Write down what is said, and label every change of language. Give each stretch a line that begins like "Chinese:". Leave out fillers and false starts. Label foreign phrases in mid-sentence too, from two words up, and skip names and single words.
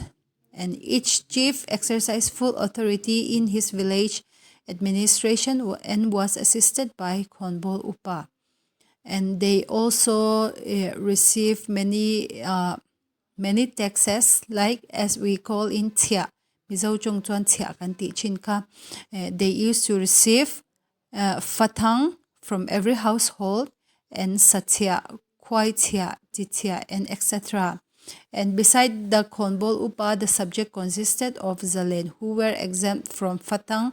English: And each chief exercised full authority in his village administration and was assisted by Khonbol Upa. And they also receive many taxes, like as we call in Tia.
Mizo: Mizo chung chuan Tia kan ti chin kha.
English: They used to receive fatang from every household, and satia, kwai tia, titia, and etc. And beside the Khonbol Upa, the subject consisted of Zalen, who were exempt from fatang.